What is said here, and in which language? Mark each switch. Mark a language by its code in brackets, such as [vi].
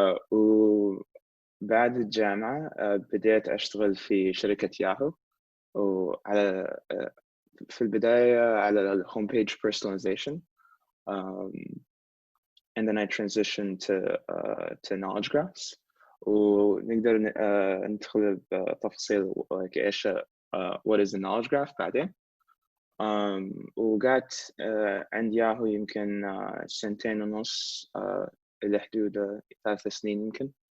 [ar] وبعد الجامعة بديت أشتغل في شركة ياهو، وعلى في البداية على الهوم بيج [en] personalization, and then I transitioned to knowledge graphs. [ar] ونقدر ندخل بتفاصيل [en] like [ar] إيش [en] what is a knowledge graph [ar] بعدين. وقعدت عند ياهو يمكن 2.5 إلى حدود 3 سنين يمكن.